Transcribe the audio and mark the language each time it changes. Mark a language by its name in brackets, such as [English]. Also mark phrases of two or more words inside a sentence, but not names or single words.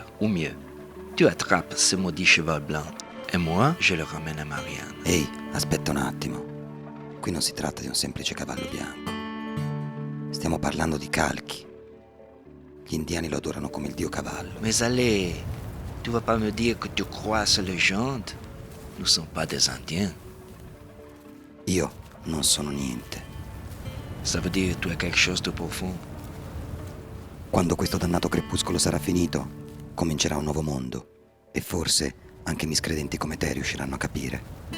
[French] Ou mieux, tu attrapes ce maudit cheval blanc et moi, je le ramène à Marianne. [Italian] Ehi, aspetta un attimo. Qui non si tratta di un semplice cavallo bianco. Stiamo parlando di Kalki. Gli indiani lo adorano come il dio cavallo. [French] Mais allez, tu vas pas me dire que tu crois à ces légendes? Nous ne sommes pas des Indiens. [Italian] Io non sono niente. [French] Ça veut dire que tu as quelque chose de profond. [Italian] Quando questo dannato crepuscolo sarà finito, comincerà un nuovo mondo. E forse anche miscredenti come te riusciranno a capire.